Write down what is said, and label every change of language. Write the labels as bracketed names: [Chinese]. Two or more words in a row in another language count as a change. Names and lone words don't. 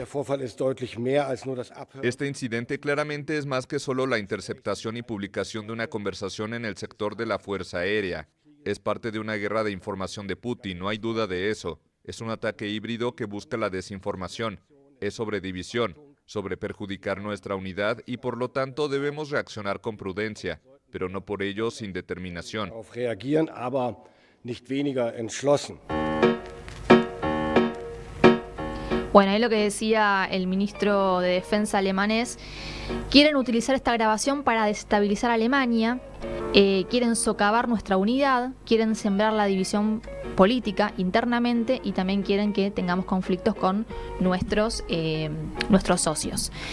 [Spanish] Este incidente claramente es más que solo la interceptación y publicación de una conversación en el sector de la Fuerza Aérea. Es parte de una guerra de información de Putin, no hay duda de eso. Es un ataque híbrido que busca la desinformación. Es sobre división, sobre perjudicar nuestra unidad y por lo tanto debemos reaccionar con prudencia. pero no por ello sin determinación. [German] Darauf reagieren, aber nicht weniger entschlossen. [Spanish] Bueno, ahí lo que decía el ministro de Defensa alemán es: quieren utilizar esta grabación para desestabilizar a Alemania, quieren socavar nuestra unidad, quieren sembrar la división política internamente y también quieren que tengamos conflictos con nuestros socios.